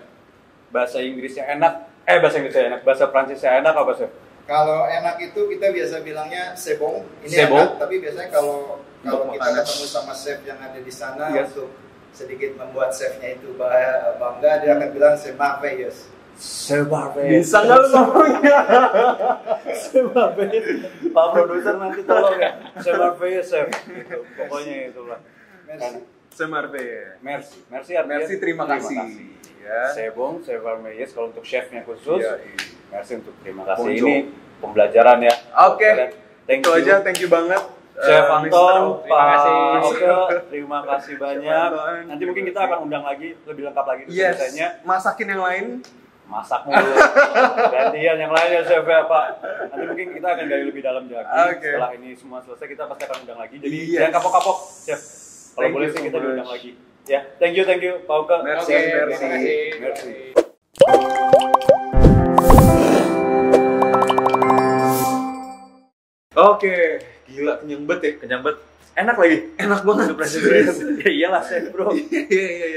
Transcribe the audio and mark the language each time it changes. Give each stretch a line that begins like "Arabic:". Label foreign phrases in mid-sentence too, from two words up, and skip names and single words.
Indonesian: Bahasa Inggrisnya enak. Bahasa Inggrisnya enak. Bahasa Prancisnya enak apa, chef? Kalau enak itu kita biasa bilangnya sebong. Ini
French: C'est bon.
Indonesian: enak, tapi biasanya kalau Untuk kita makanan. ketemu sama chef yang ada di sana Yes. untuk sedikit membuat chefnya itu bangga, dia akan bilang
French: c'est merveilleux.
Indonesian: Bisa nggak lu ngomongnya? Pak produser nanti tolong ya. Chef. Gitu. Pokoknya itulah. Merci. Semarbe. Merci. Merci artinya Merci, terima kasih. Ya. Sebong, Sevarmeyes kalau untuk chefnya khusus. Iya, Merci untuk terima kasih. Bonjour. Ini pembelajaran ya. Oke. Thank Itu you. aja,
English: thank you
Indonesian: banget. Chef Mr. Anton, terima kasih. Pak Oke, terima kasih banyak. Anton. Nanti mungkin kita akan undang lagi, lebih lengkap lagi Yes. desainnya. Masakin yang lain. Masak mulu. Gantian yang lain ya chef ya Pak. Nanti mungkin kita akan gali lebih dalam lagi. Oke. Setelah ini semua selesai kita pasti akan undang lagi. Jadi Yes. jangan kapok-kapok chef. Kalau Thank boleh you sih so kita much. diundang lagi. Ya,
English: thank you
Indonesian: Pak Oke. Merci, Oke, merci. terima kasih. Merci. Oke, gila kenyang banget ya. Kenyang banget. Enak lagi. Enak banget. Ya iyalah chef bro. Iya.